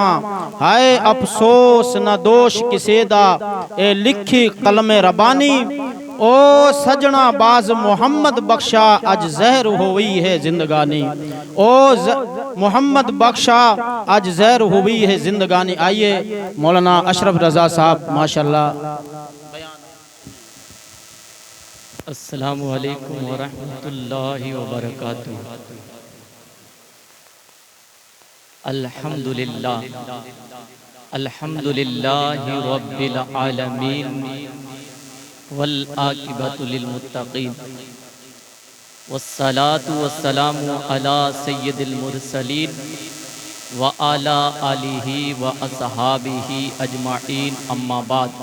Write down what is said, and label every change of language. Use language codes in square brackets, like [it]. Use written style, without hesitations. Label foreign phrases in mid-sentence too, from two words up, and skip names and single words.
[pa] ਹਾਏ ਅਫ਼ਸੋਸ ਨ ਦੋਸ਼ ਕਿਸੇ ਦਾ, ਏ ਲਿਖੀ ਕਲਮੇ ਰੱਬਾਨੀ। ਓ ਸੱਜਣਾ ਬਾਝ ਮੁਹੰਮਦ ਬਖ਼ਸ਼ਾ, ਅੱਜ ਜ਼ਹਿਰ ਹੋਈ ਹੈ ਜ਼ਿੰਦਗਾਨੀ। ਓ ਮੁਹੰਮਦ ਬਖ਼ਸ਼ਾ, ਅੱਜ ਜ਼ਹਿਰ ਹੋਈ ਹੈ ਜ਼ਿੰਦਗਾਨੀ। [ur] آئیے مولانا اشرف رضا صاحب ماشاءاللہ. [ar] السلام عليكم ورحمة الله وبركاته. الحمد لله الحمد لله رب العالمين والعاقبة للمتقين والصلاة والسلام على سيد المرسلين وعلى آله وأصحابه أجمعين، أما بعد.